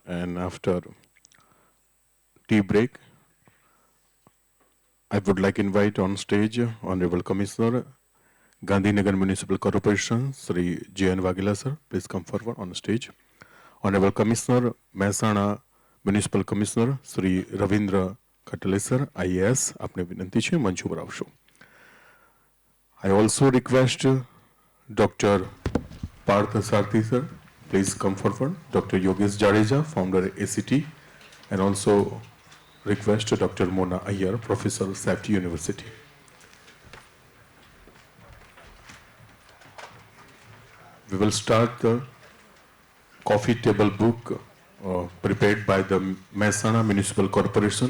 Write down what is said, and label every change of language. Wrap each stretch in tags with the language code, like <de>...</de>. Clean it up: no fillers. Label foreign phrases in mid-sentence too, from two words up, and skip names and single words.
<en>And after tea break, I would like to invite on stage Honorable Commissioner, Gandhinagar Municipal Corporation, Sri J.N. Wagila sir. Please come forward on stage. Honorable Commissioner, Mehsana Municipal Commissioner, Sri Ravindra Khatale sir, IAS,</en> <gu>આપને વિનંતી છે મંચ ઉપર આવશો.</gu> <en>I also request Dr. Parth Sarthi sir, please come forward. Dr. Yogesh Jadeja, founder ACT, and also request Dr. Mona Iyer, Professor, Safety University. We will start the coffee table book prepared by the Mehsana Municipal Corporation.</en>